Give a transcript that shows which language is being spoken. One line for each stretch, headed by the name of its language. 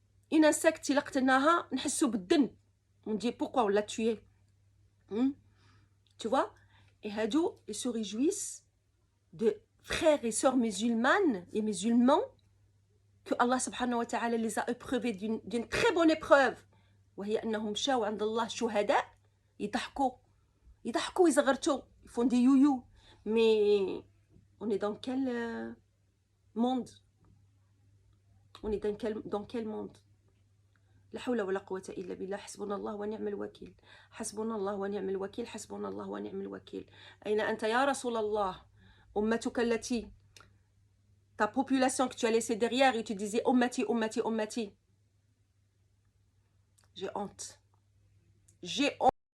French: Une insecte, il a qtanaha nḥissou بالدن. On dit pourquoi on l'a tué? Tu vois? Et hadou, ils se réjouissent de frères et sœurs musulmanes et musulmans que Allah subhanahu wa ta'ala les a épreuvés d'une très bonne épreuve.
Arabic: وهي أنهم شاو عند الله شهداء يضحكوا يزغرتوا
French: ils font des youyou. Mais on est dans quel monde? On est dans quel monde?
Arabic: لا حول ولا قوة إلا بالله. حسبنا الله ونعم الوكيل حسبنا الله ونعم الوكيل حسبنا الله ونعم الوكيل. أين أنت يا رسول الله؟ أمتك التي
French: ta population que tu as laissée derrière et tu disais ummati, ummati, ummati. J'ai honte.